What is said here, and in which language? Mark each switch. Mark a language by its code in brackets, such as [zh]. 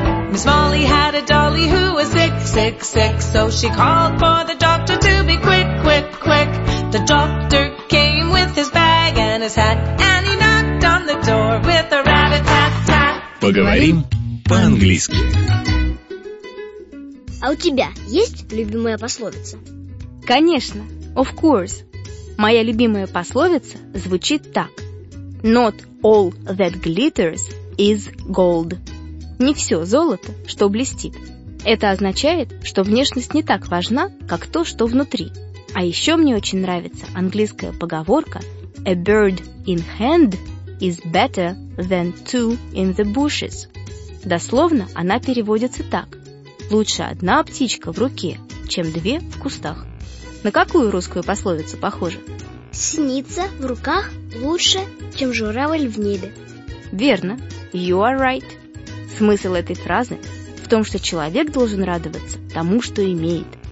[en] Miss Molly had a dolly who was 666, so she called for the doctor to be quick, quick, quick. The doctor came with his bag and his hat, and he knocked on the door with a rat-a-tat-tat. [ru] Поговорим по-английски. А у тебя есть любимая пословица? Конечно, [en] of course. [ru] Моя любимая пословица звучит так. [en] Not all that glitters is gold. [ru] Не все золото, что блестит. Это означает, что внешность не так важна, как то, что внутри. А еще мне очень нравится английская поговорка [en] «A bird in hand is better than two in the bushes». [ru] Дословно она переводится так. Лучше одна птичка в руке, чем две в кустах. На какую русскую пословицу похоже? Синица в руках лучше, чем журавль в небе. Верно. [en] You are right. [ru] Смысл этой фразы в том, что человек должен радоваться тому, что имеет.